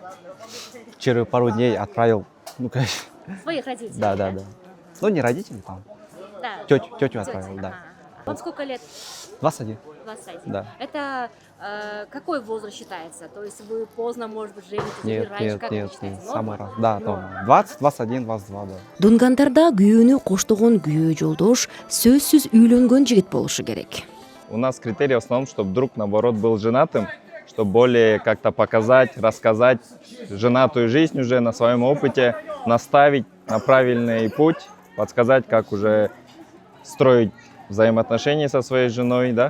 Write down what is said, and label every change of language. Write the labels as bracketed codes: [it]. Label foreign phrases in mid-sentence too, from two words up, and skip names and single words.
[ru] Через пару дней отправил, ну, конечно. Своих родителей? Да. Ну, не родители, там. Да. Тетю отправил, да. Вам сколько лет? 21. 21. Да. Это какой возраст считается? То есть вы поздно, может быть, женитесь или раньше? Как это считается? Самый раз. Да, 20, 21, 22, да. [ky] Дунгандарда күйөөнү коштогон күйөө жолдош сөзсүз үйлөнгөн жигит болушу керек. [ru] У нас критерий в основном, чтобы друг, наоборот, был женатым, чтобы более как-то показать, рассказать женатую жизнь уже на своем опыте, наставить на правильный путь, подсказать, как уже строить взаимоотношения со своей женой, да?